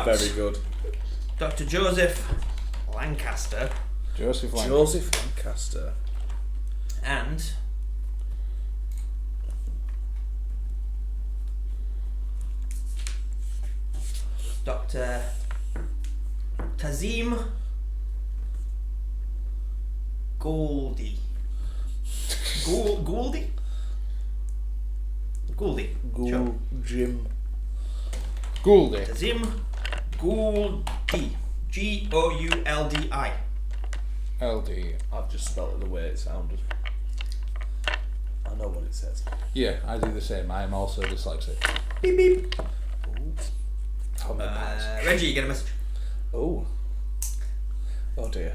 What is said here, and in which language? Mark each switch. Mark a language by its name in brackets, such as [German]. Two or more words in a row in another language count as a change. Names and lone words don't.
[English] Very good. Dr. Joseph Lancaster Joseph Lang. Joseph Lancaster. and Dr. Tazim Gouldy. Gouldy? Gouldy. Sure. Jim. Gouldy. Tazim Gouldi. Gouldi. LD. I've just spelled it the way it sounded. I know what it says. Yeah, I do the same. I am also dyslexic. Beep beep. Reggie, you get a message. Oh. Oh dear.